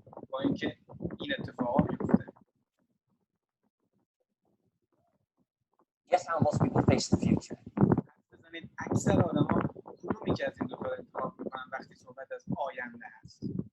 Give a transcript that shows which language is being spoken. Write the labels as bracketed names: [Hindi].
[Persian] با اینکه این اتفاقا میفته. [English] Guess how most people face the future? [Persian] بزنید اکثر آدم‌ها کدومی که از این دو تا انتخاب میکنن وقتی صحبت از آینده هست؟